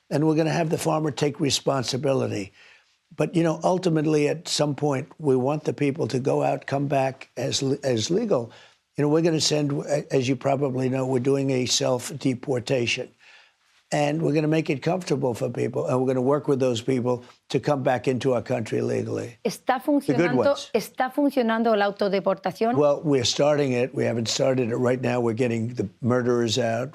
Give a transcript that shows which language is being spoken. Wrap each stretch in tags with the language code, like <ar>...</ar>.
<en>And we're going to have the farmer take responsibility. But, ultimately, at some point, we want the people to go out, come back as legal. We're going to send, as you probably know, we're doing a self-deportation. And we're going to make it comfortable for people. And we're going to work with those people to come back into our country legally.</en> <es>¿Está funcionando la autodeportación?</es> <en>Well, we're starting it. We haven't started it right now. We're getting the murderers out.</en>